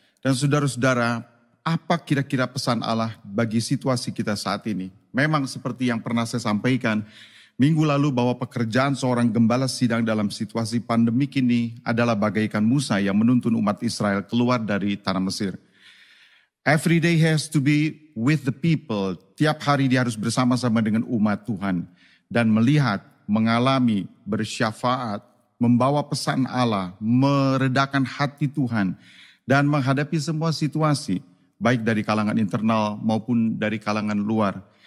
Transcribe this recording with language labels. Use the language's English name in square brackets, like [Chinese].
[Indonesian] Dan saudara-saudara, apa kira-kira pesan Allah bagi situasi kita saat ini? Memang seperti yang pernah saya sampaikan minggu lalu bahwa pekerjaan seorang gembala sidang dalam situasi pandemik ini adalah bagaikan Musa yang menuntun umat Israel keluar dari tanah Mesir. [English] Every day has to be with the people. [Indonesian] Tiap hari dia harus bersama-sama dengan umat Tuhan dan melihat, mengalami, bersyafaat, membawa pesan Allah, meredakan hati Tuhan, dan menghadapi semua situasi, baik dari kalangan internal maupun dari kalangan luar.